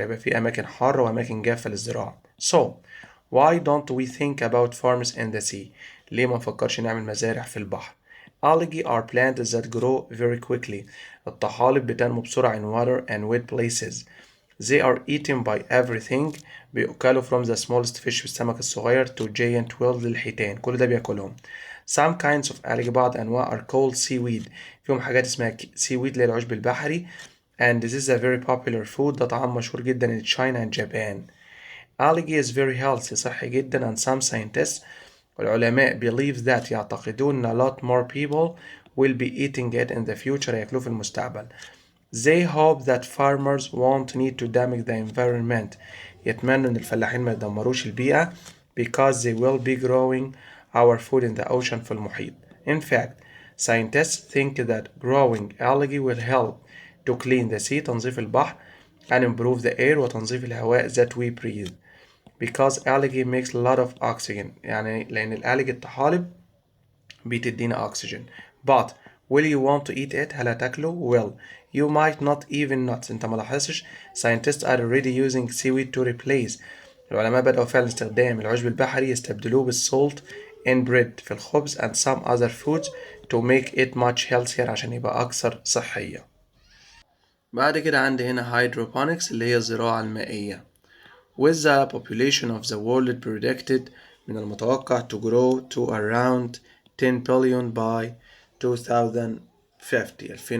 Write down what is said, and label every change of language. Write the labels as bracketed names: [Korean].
[Arabic] يبقى في أماكن حارة وأماكن جافة للزراعة. [English] So why don't we think about farms in the sea؟ [Arabic] ليه ما نفكرش نعمل مزارع في البحر؟ [English] Algae are plants that grow very quickly. [Arabic] الطحالب بتنمو بسرعة [English] in water and wet places. They are eaten by everything. [Arabic] بيأكلوا [English] from the smallest fish [Arabic] السمك الصغير [English] to giant whales [Arabic] للحيتان، كل ده بياكلهم. [English] Some kinds of algae [Arabic] بعض أنواع [English] are called seaweed. [Arabic] فيهم حاجات اسمها seaweed اللي هي العشب البحري. [English] And this is a very popular food. [Arabic] ده طعام مشهور جدا [English] in China and Japan. Algae is very healthy [Arabic] صحي جدا [English] and some scientists [Arabic] والعلماء [English] believe that [Arabic] يعتقدون [English] a lot more people will be eating it in the future [Arabic] هياكلوه في المستقبل. [English] They hope that farmers won't need to damage the environment. [Arabic] يتمنوا ان الفلاحين ما يدمروش البيئة [English] because they will be growing our food in the ocean [Arabic] في المحيط. [English] In fact, scientists think that growing algae will help to clean the sea [Arabic] تنظيف البحر [English] and improve the air [Arabic] وتنظيف الهواء [English] that we breathe because algae makes a lot of oxygen. [Arabic] يعني لأن الألجي الطحالب بتدينا oxygen. [English] But will you want to eat it؟ [Arabic] هل هتاكله؟ [English] Well, you might not even not. [Arabic] انت ما لاحظتش [English] scientists are already using seaweed to replace. [Arabic] العلماء بدأوا فعلا استخدام العشب البحري يستبدلوه بالسولت [English] in bread [Arabic] في الخبز [English] and some other foods to make it much healthier [Arabic] عشان يبقى أكثر صحية. بعد كده عندي هنا hydroponics اللي هي الزراعة المائية. [English] With the population of the world predicted [Arabic] من المتوقع [English] to grow to around 10 billion by 2050.